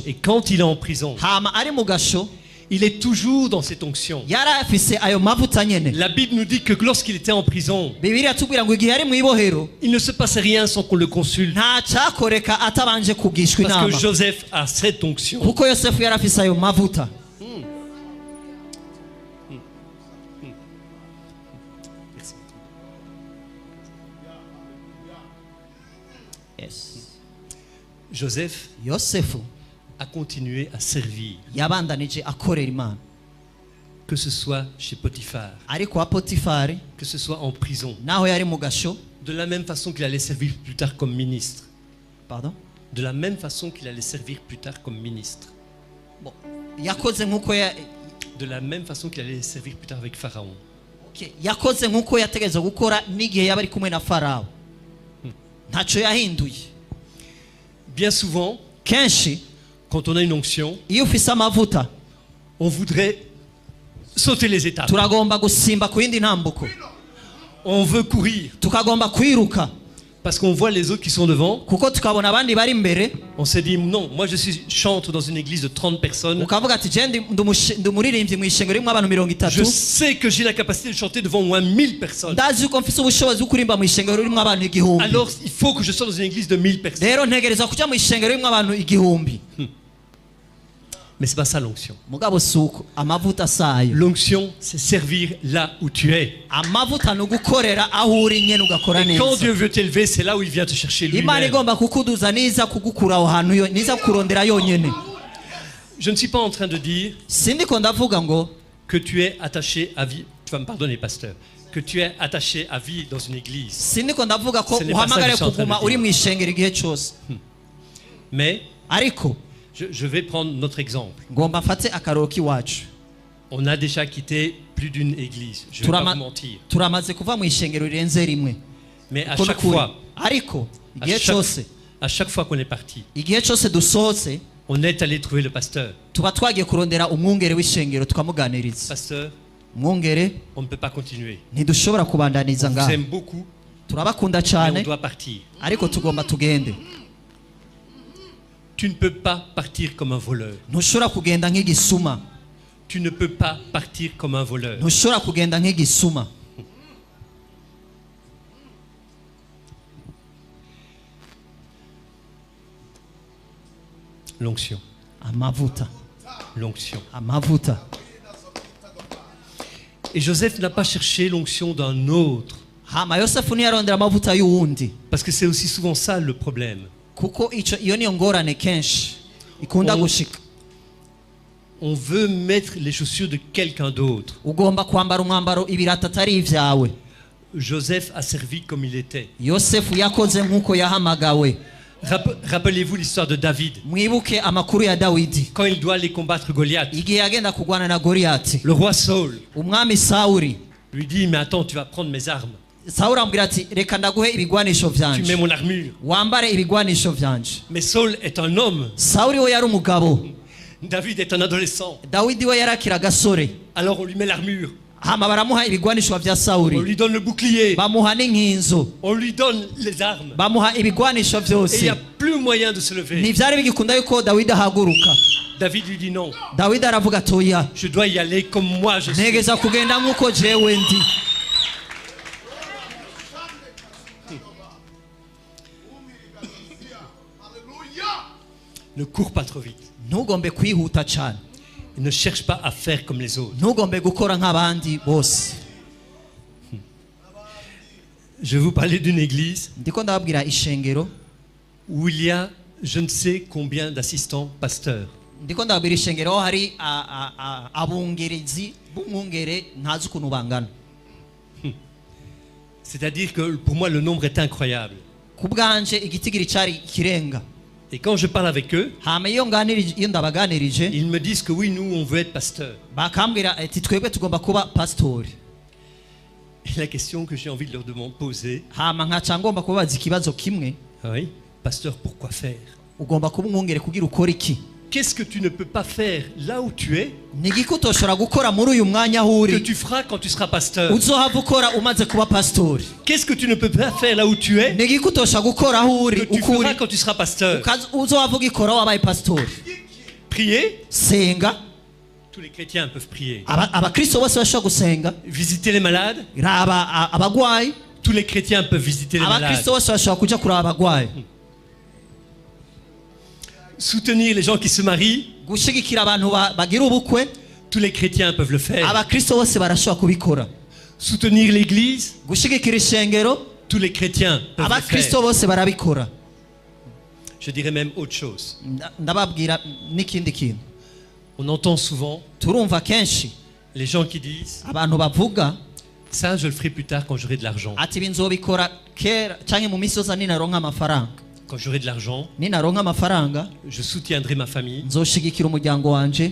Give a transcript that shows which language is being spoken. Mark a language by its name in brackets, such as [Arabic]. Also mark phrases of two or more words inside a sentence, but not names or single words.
[French] Et quand il est en prison, [Rundi] Hama ari mu gasho [French] il est toujours dans cette onction. [Rundi] yari afise ayo mavuta nyene. [French] La Bible nous dit que lorsqu'il était en prison, [Rundi] Bibiliya atubwira ngo igihe ari mu ibohero [French] il ne se passait rien sans qu'on le consulte. [Rundi] nta cyakoreka atabanje kugishwa [French] Parce que [Rundi] inama, [French] Joseph a cette onction. [Rundi] kuko yosefu yari afise ayo mavuta. Yes. [French] Joseph [Rundi] Yosefu [French] a continué à servir, [Rundi] yabandanije akorera Imana, [French] que ce soit chez Potiphar, [Rundi] ariko kwa potifari [French] que ce soit en prison, [Rundi] naho yari mu gasho. [French] de la même façon qu'il allait servir plus tard comme ministre. Pardon? De la même façon qu'il allait servir plus tard comme ministre. Bon, [Rundi] yakoze nkuko [French] De la même façon qu'il allait servir plus tard avec Pharaon. [Rundi] okay, yakoze nkuko yategereza gukora n'igihe yaba ari kumwe na Farawo. Ntacyo yahinduye. [French] Bien souvent, [Rundi] Kenshi [French] quand on a une onction, [Rundi] iyo ufise amavuta [French] on voudrait sauter les étapes. [Rundi] turagomba gusimba ku yindi ntambuko, [French] On veut courir [Rundi] tukagomba kwiruka [French] parce qu'on voit les autres qui sont devant. [Rundi] kuko tukabona abandi bari imbere, [French] On s'est dit non, moi je suis chantre dans une église de 30 personnes. [Rundi] ukavuga ati je ndi umuririmbyi mu ishengero ririmo abantu 30. [French] Je sais que j'ai la capacité de chanter devant au moins 1000 personnes. [Rundi] ndazi yuko mfise ubushobozi bwo kuririmba mu ishengero ririmo abantu 1000. [French] Alors il faut que je sois dans une église de 1000 personnes. [Rundi] Rero ntegereza kuja mu ishengero ririmo abantu 1000. [French] Mais c'est pas ça l'onction. [Rundi] Mugabo suko amavuta sayo. [French] L'onction, c'est servir là où tu es. [Rundi] Amavuta no gukorera aho uri nyene ugakora [French] Et quand [Rundi] neza. [French] Dieu veut t'élever, c'est là où il vient te chercher [Rundi] Imana [French] lui-même. [Rundi] igomba kukuduza niza kugukura aho hantu niza kukurondera yonyene. [French] Je ne suis pas en train de dire [Rundi] Sindiko ndavuga ngo [French] que tu es attaché à vie. Tu vas me pardonner, pasteur. Que tu es attaché à vie dans une église. [Rundi] sindiko ndavuga ko [French] Ce n'est pas ça que [Rundi] uhamagare [French] je suis en train de [Rundi] kuguma [French] dire. [Rundi] uri mu ishengero igihe cyose. [French] Mais [Rundi] Ariko [French] je vais prendre notre exemple. [Rundi] ngomba mfate akaroro k'iwacu. [French] On a déjà quitté plus d'une église. Je ne vais pas [Rundi] Turama- [French] vous mentir. [Rundi] turamaze kuva mu ishengero rirenze rimwe. [French] Mais à [Rundi] Uko [French] chaque [Rundi] nukuri. [French] fois, [Rundi] Ariko [French] à [Rundi] igihe cyose [French] chaque fois qu'on est parti, [Rundi] igihe cyose dusohotse [French] on est allé trouver le pasteur. [Rundi] tuba twagiye kurondera umwungere w'ishengero tukamuganiriza. [French] Pasteur, [Rundi] Mwungere [French] on ne peut pas continuer. [Rundi] ntidushobora kubandaniza [French] On vous [Rundi] ngaho, [French] aime beaucoup, [Rundi] turabakunda [French] mais on [Rundi] cyane [French] doit partir. [Rundi] ariko tugomba tugende. [French] Tu ne peux pas partir comme un voleur. [Rundi] Ntushobora kugenda nk'igisuma, [French] Tu ne peux pas partir comme un voleur. [Rundi] ntushobora kugenda nk'igisuma. [French] L'onction. [Rundi] Amavuta, [French] L'onction. [Rundi] amavuta. [French] Et Joseph n'a pas cherché l'onction d'un autre. [Rundi] Hama Yosefu ntiyarondera amavuta y'uwundi, [French] Parce que c'est aussi souvent ça le problème. [Rundi] kuko iyo niyo ngorane kenshi ikunda Oh. gushika. [French] On veut mettre les chaussures de quelqu'un d'autre. [Rundi] Ugomba kwambara umwambaro ibirata atari ivyawe. [French] Joseph a servi comme il était. [Rundi] Yosefu yakoze nk'uko yahamagawe. [French] Rappelez-vous l'histoire de David. [Rundi] Mwibuke amakuru ya Dawidi [French] Quand il doit aller combattre Goliath, [Rundi] igihe yagenda kurwana na Goliyati. [French] le roi Saul [Rundi] Umwami Sawuli [French] lui dit, mais attends, tu vas prendre mes armes. [Rundi] Sawuli amubwira ati reka ndaguhe ibigwanisho [French] tu mets [Rundi] vyanje [French] mon armure. [Rundi] wambare ibigwanisho vyanje. [French] Mais Saul est un homme, [Rundi] Sawuli we yari umugabo, [French] David est un adolescent. [Rundi] Dawidi we yari akiri agasore. [French] Alors on lui met l'armure, [Rundi] Hama baramuha ibigwanisho vya [French] on [Rundi] Sawuli, [French] lui donne le bouclier, [Rundi] bamuha n'inkinzo, [French] on lui donne les armes. [Rundi] bamuha ibigwanisho [French] Et il [Rundi] vyose. [French] n'y a plus moyen de se lever. [Rundi] Ntivyari bigikunda yuko Dawidi ahaguruka. [French] David lui dit non, [Rundi] Dawidi aravuga atoya, [French] je dois y aller comme moi je suis. [Rundi] ntegeza kugenda nk'uko jewe ndi. [French] Ne cours pas trop vite. [Rundi] Ntugombe kwihuta cane, [French] Et ne cherche pas à faire comme les autres. [Rundi] ntugombe gukora nk'abandi bose. [French] Je vais vous parler d'une église [Rundi] Ndiko ndababwira ishengero, [French] où il y a je ne sais combien d'assistants pasteurs. [Rundi] ndiko ndababwira ishengero aho hari abungerezi b'umwungere ntazi ukuntu bangana. [French] C'est-à-dire que pour moi le nombre est incroyable. [Rundi] Ku bwanje igitigiri cari ikirenga. [French] Et quand je parle avec eux, [Rundi] Hama iyo ndabaganirije [French] ils me disent que oui, nous on veut être pasteurs. [Rundi] bakambwira ati twebwe tugomba kuba pastori. [French] Et la question que j'ai envie de leur poser, [Rundi] Hama nkaca ngomba kubabaza ikibazo kimwe, [French] oui, pasteur, pourquoi faire? [Rundi] ugomba kuba umwungere kugira ukora iki? [French] Qu'est-ce que tu ne peux pas faire là où tu es, [Rundi] Ni igiki utoshobora gukora muri uyu mwanya aho [French] que [Rundi] uri [French] tu feras quand tu seras pasteur? [Rundi] uzohava ukora umaze kuba pastori? [French] Qu'est-ce que tu ne peux pas faire là où tu es, [Rundi] Ni igiki utoshobora gukora aho uri [French] que tu [Rundi] uko uri [French] feras quand tu seras pasteur? [Rundi] uzohava ugikora wabaye pastori? [French] Prier, [Rundi] Senga. [French] tous les chrétiens peuvent prier. [Rundi] Abakristo bose bashobora gusenga. [French] Visiter les malades, [Rundi] Raba abagwayi, [French] tous les chrétiens peuvent visiter les malades. [Rundi] abakristo bose bashobora kuja kuraba abagwayi. [French] Soutenir les gens qui se marient, [Rundi] Gushigikira abantu bagira ubukwe, [French] tous les chrétiens peuvent le faire. [Rundi] abakristo bose barashobora kubikora. [French] Soutenir l'église, [Rundi] Gushigikira ishengero, [French] tous les chrétiens peuvent le [Rundi] abakristo [French] faire. [Rundi] bose barabikora. [French] Je dirais même autre chose. [Rundi] Ndababwira n'ikindi kintu. [French] On entend souvent [Rundi] Turumva kenshi [French] les gens qui disent [Rundi] abantu bavuga [French] ça je le ferai plus tard quand j'aurai de l'argent. [Rundi] ati binzobikora kera canke mu misoza ninaronka amafaranga. [French] Quand j'aurai de l'argent, [Rundi] Ninaronka amafaranga [French] je soutiendrai ma famille. [Rundi] nzoshigikira umuryango wanje.